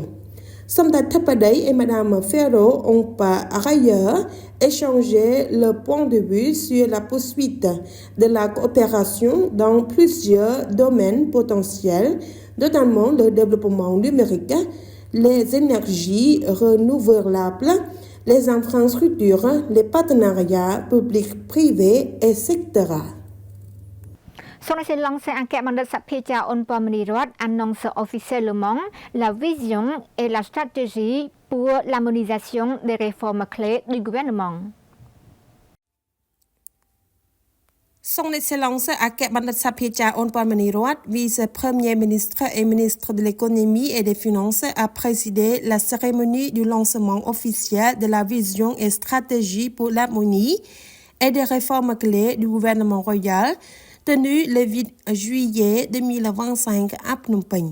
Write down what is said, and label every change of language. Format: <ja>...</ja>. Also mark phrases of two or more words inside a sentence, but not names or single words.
<fr>Samdech Thapadei et Madame Ferro ont par ailleurs échangé le point de vue sur la poursuite de la coopération dans plusieurs domaines potentiels, notamment le développement numérique, les énergies renouvelables, les infrastructures, les partenariats publics-privés, etc.</fr> <km>សូមឲ្យឡងសេអគ្គបណ្ឌិតសភាចាអ៊ុនពមនីរដ្ឋ</km> <fr>annonce officiellement la vision et la stratégie pour l'harmonisation des réformes clés du gouvernement. Son Excellence Ak Bandit Sapiecha Onpamanirat, vice-premier ministre et ministre de l'économie et des finances, a présidé la cérémonie du lancement officiel de la vision et stratégie pour l'harmonie et des réformes clés du gouvernement royal tenue le 8 juillet 2025 à Phnom Penh.</fr>